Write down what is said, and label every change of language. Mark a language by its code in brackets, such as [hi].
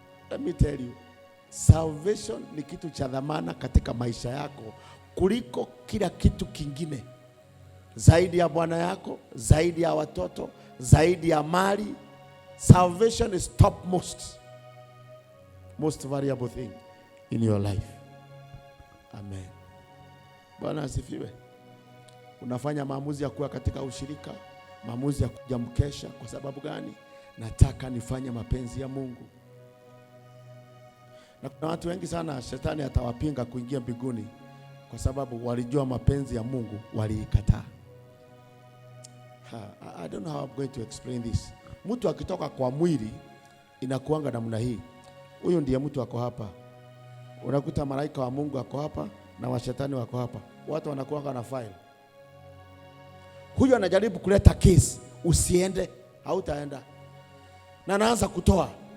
[en] Let me tell you, [sw] salvation ni kitu cha dhamana katika maisha yako kuliko kila kitu kingine. Zaidi ya bwana yako, zaidi ya watoto, zaidi ya mali. [en] Salvation is top most valuable thing in your life. [sw] Amen. Bwana asifiwe. Unafanya maamuzi ya kuwa katika ushirika, maamuzi ya kuja mkesha. Kwa sababu gani? Nataka nifanye mapenzi ya Mungu. Na kuna watu wengi sana shetani atawapinga kuingia mbinguni kwa sababu walijua mapenzi ya Mungu, waliikataa. [en] I don't know how I'm going to explain this. [sw] Mtu akitoka kwa mwili inakuanga namna hii. Huyu ndiye mtu ako hapa. Unakuta malaika wa Mungu ako hapa na wa shetani wako hapa. Watu wanakuanga na file. Huyu anajaribu kuleta case, usiende, hautaenda. Na anaanza kutoa.